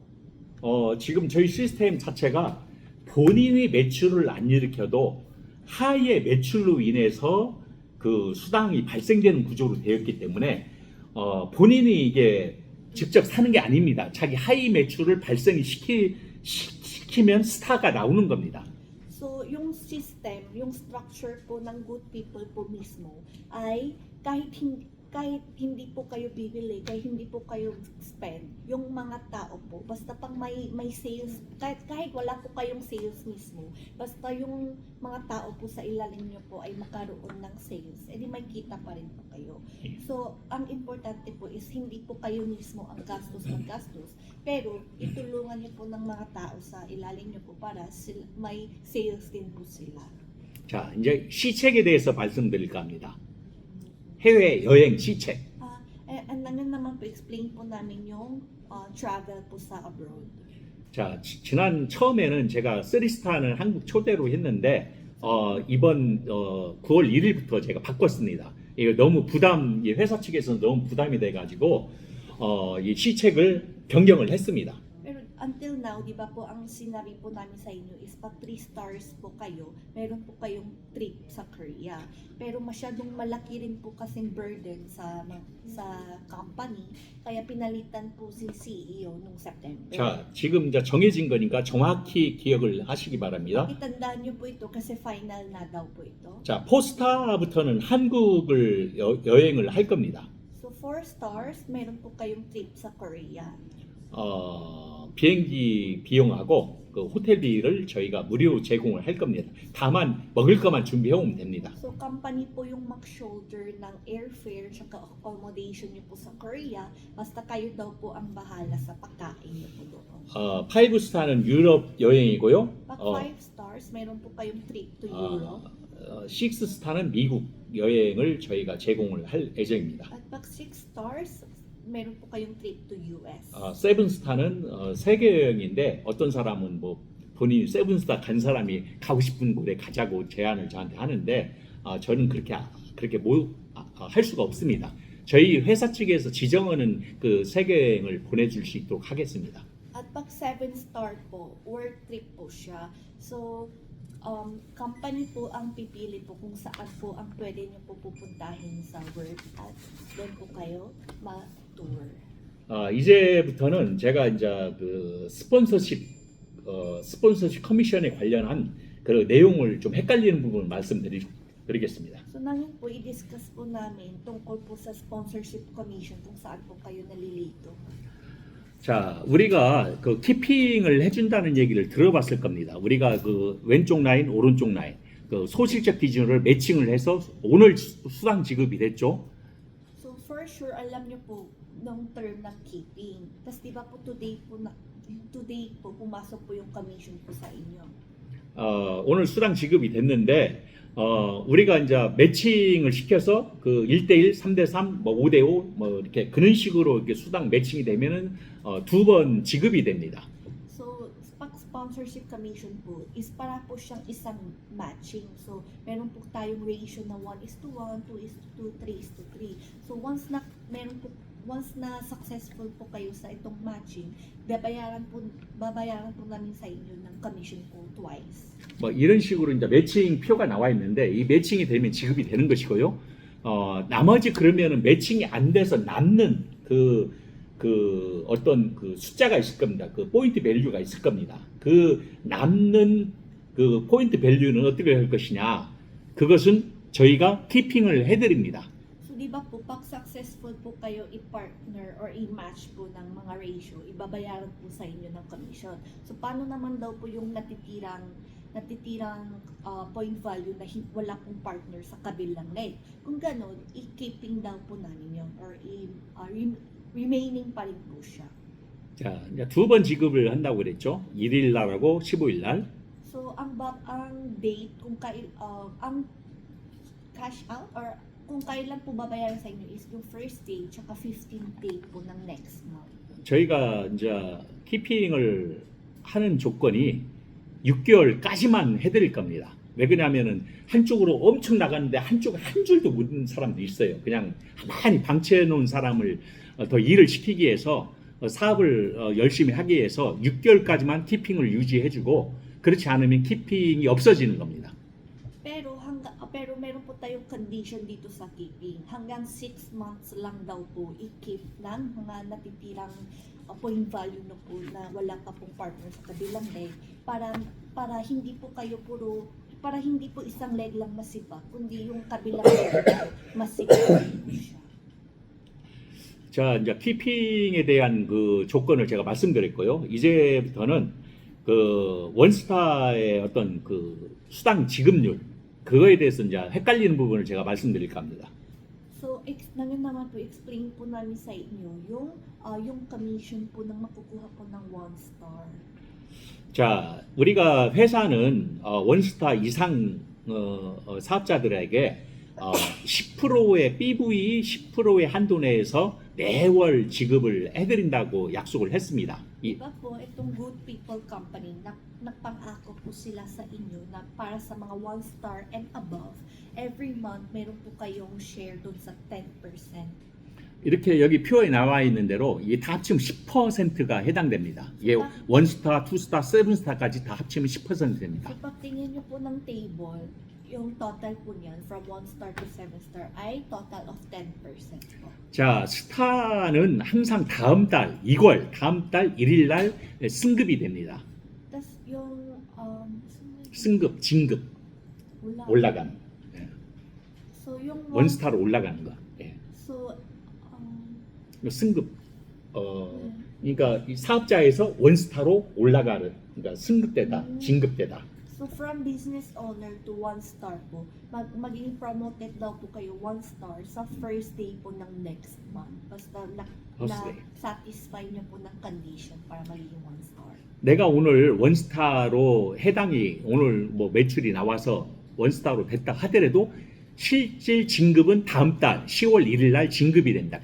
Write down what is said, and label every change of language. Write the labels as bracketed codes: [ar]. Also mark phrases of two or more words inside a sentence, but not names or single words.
[ko] 지금 저희 시스템 자체가 본인이 매출을 안 일으켜도 하위의 매출로 인해서 그 수당이 발생되는 구조로 되었기 때문에 본인이 이게 직접 사는 게 아닙니다. 자기 하위 매출을 시키면 스타가 나오는 겁니다. [tl] So, yung system, yung structure po ng good people po mismo ay kahit hindi po kayo bibili, kahit hindi po kayo spend, yung mga tao po, basta pang may sales, kahit wala po kayong sales mismo, basta yung mga tao po sa ilalim nyo po ay makaroon ng sales, edi may kita pa rin po kayo. So, ang importante po is hindi po kayo mismo ang gastos, pero itulungan nyo po ng mga tao sa ilalim nyo po para may sales din po sila. [ko] 자, 이제 시책에 대해서 말씀드릴까 합니다. 해외 여행 시책. [tl] And naman po explain po namin yung travel po sa abroad. [ko] 자, 지난 처음에는 제가 쓰리스타는 한국 초대로 했는데 이번 9월 1일부터 제가 바꿨습니다. 이거 너무 이 회사 측에서는 너무 부담이 돼가지고 이 시책을 변경을 했습니다. [tl] Pero until now, di ba po, ang sinabi po namin sa inyo is pag 3 stars po kayo, meron po kayong trip sa Korea. Pero masyadong malaki rin po kasing burden sa company, kaya pinalitan po si CEO nung September. [ko] 자, 지금 이제 정해진 거니까 정확히 기억을 하시기 바랍니다. [tl] Itandaan niyo po ito kasi final na daw po ito. [ko] 자, 포스타부터는 한국을 여행을 할 겁니다. [tl] So 4 stars, meron po kayong trip sa Korea. [ko] 비행기 비용하고 그 호텔비를 저희가 무료로 제공을 할 겁니다. 다만 먹을 것만 준비해 오면 됩니다. [tl] So company po yung mag-shoulder ng airfare tsaka accommodation niyo po sa Korea, basta kayo daw po ang bahala sa pagkain niyo po doon. [ko] 5스타는 유럽 여행이고요. [tl] Pag 5 stars, meron po kayong [en] trip to Europe. [ko] 6스타는 미국 여행을 저희가 제공을 할 예정입니다. [tl] At pag 6 stars, meron po kayong [en] trip to US. [ko] 7스타는 세계 여행인데 어떤 사람은 뭐 본인이 7스타 간 사람이 가고 싶은 곳에 가자고 제안을 저한테 하는데 저는 그렇게 할 수가 없습니다. 저희 회사 측에서 지정하는 그 세계 여행을 보내줄 수 있도록 하겠습니다. [tl] At pag 7 star po, [en] work trip [tl] po siya. So, company po ang pipili po kung saan po ang pwede niyo po pupuntahin sa work at doon po kayo ma-tour. [ko] 이제부터는 제가 이제 그 스폰서십 커미션에 관련한 그 내용을 좀 헷갈리는 부분을 말씀드리겠습니다. [tl] So, ngayon po, i-discuss po namin tungkol po sa [en] sponsorship commission [tl] kung saan po kayo nalilito. [ko] 자, 우리가 그 키핑을 해준다는 얘기를 들어봤을 겁니다. 우리가 그 왼쪽 라인, 오른쪽 라인, 그 소실적 기준을 매칭을 해서 오늘 수당 지급이 됐죠. [en] So, for sure, [tl] alam niyo po ng term ng keeping. Tapos, di ba po today po pumasok po yung commission po sa inyo. [ko] 오늘 수당 지급이 됐는데 우리가 이제 매칭을 시켜서 그 1대1, 3대3, 뭐 5대5 뭐 이렇게 그런 식으로 이렇게 수당 매칭이 되면은 2번 지급이 됩니다. [tl] So, pag [en] sponsorship commission [tl] po is para po siyang isang matching. So, meron po tayong ratio na 1:1, 2:2, 3:3. So, once na successful po kayo sa itong matching, babayaran po namin sa inyo ng commission po twice. [ko] 뭐 이런 식으로 이제 매칭 표가 나와 있는데 이 매칭이 되면 지급이 되는 것이고요. 나머지 그러면은 매칭이 안 돼서 남는 그 어떤 그 숫자가 있을 겁니다. 그 포인트 밸류가 있을 겁니다. 그 남는 그 포인트 밸류는 어떻게 할 것이냐? 그것은 저희가 키핑을 해드립니다. [tl] So, di ba po, pag successful po kayo i-partner or i-match po ng mga ratio, ibabayaran po sa inyo ng commission. So, paano naman daw po yung natitirang [en] point value [tl] na wala pong partner sa kabilang leg? Kung ganon, i-keeping daw po namin yun or remaining pa rin po siya. [ko] 자, 이제 두 번 지급을 한다고 그랬죠. 1일 날하고 15일 날. [tl] So, ang date, ang [en] cash out [tl] or kung kailan po babayaran sa inyo is yung [en] first day [tl] tsaka [en] 15th day [tl] po ng [en] next month. [ko] 저희가 이제 키핑을 하는 조건이 6개월까지만 해드릴 겁니다. 왜 그러냐면은 한쪽으로 엄청 나갔는데 한쪽 한 줄도 묻은 사람도 있어요. 그냥 가만히 방치해 놓은 사람을 더 일을 시키기 위해서 사업을 열심히 하기 위해서 6개월까지만 키핑을 유지해주고 그렇지 않으면 키핑이 없어지는 겁니다. [tl] Pero meron po tayong condition dito sa keeping. Hanggang 6 months lang daw po i-keep ng mga natitirang [en] point value [tl] na po na wala pa pong partner sa kabilang leg para hindi po isang leg lang masipa, kundi yung kabilang leg masipa po siya. [ko] 자, 이제 키핑에 대한 그 조건을 제가 말씀드렸고요. 이제부터는 그 원스타의 어떤 그 수당 지급률 그거에 대해서 이제 헷갈리는 부분을 제가 말씀드릴까 합니다. [tl] So, ngayon naman po, explain po namin sa inyo yung commission po ng makukuha po ng OneStar. [ko] 자, 우리가 회사는 원스타 이상 사업자들에게 10%의 PV 10%의 한도 내에서 매월 지급을 해드린다고 약속을 했습니다. [tl] Diba po, itong Good People Company, nagpangako po sila sa inyo na para sa mga [en] 1-star and above, every month [tl] meron po kayong share doon sa 10%. [ko] 이렇게 여기 표에 나와 있는 대로 이게 다 합치면 10%가 해당됩니다. 이게 원스타, 투스타, 세븐스타까지 다 합치면 10% 됩니다. [tl] So, pag tingin nyo po ng table, yung total po niyan [en] from 1-star to 7-star [tl] ay [en] total of 10% [tl] po. [ko] 자, 스타는 항상 다음 달 2월, 다음 달 1일 날 승급이 됩니다. [tl] Tas yung [ko] 승급, 진급, 올라간. 예. [tl] So yung [ko] 원스타로 올라가는 거. 예. [tl] So [ko] 승급. 그러니까 이 사업자에서 원스타로 올라가는, 그러니까 승급되다, 진급되다. [tl] So [en] from business owner to 1-star [tl] po, magiging promoted daw po kayo 1-star sa [en] first day [tl] po ng [en] next month. [tl] Basta satisfy nyo po ng condition para magiging 1-star. [ko] 내가 오늘 원스타로 해당이 오늘 뭐 매출이 나와서 원스타로 됐다 하더라도 실질 진급은 다음 달 10월 1일 날 진급이 된다.